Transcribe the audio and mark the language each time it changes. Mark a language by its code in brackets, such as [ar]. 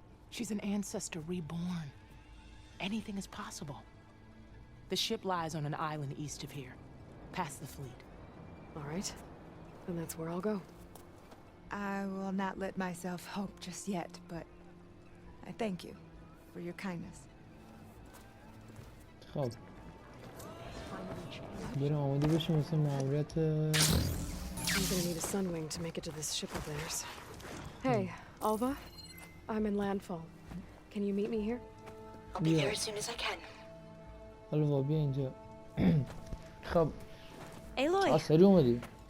[en] She's an ancestor reborn. Anything is possible. The ship lies on an island east of here, past the fleet. All right. Then that's where I'll go. I will not let myself hope just yet, but I thank you for your kindness. [fa] خب بریم آماده بشیم واسه ماموریت. [en] I'm gonna need a sunwing to make it to this ship of theirs. Hey, Alva, I'm in landfall. Can you meet me here? I'll be there as soon as I can. [fa] آلوا بیا اینجا. خب [en] Aloy, [fa] سری اومدی.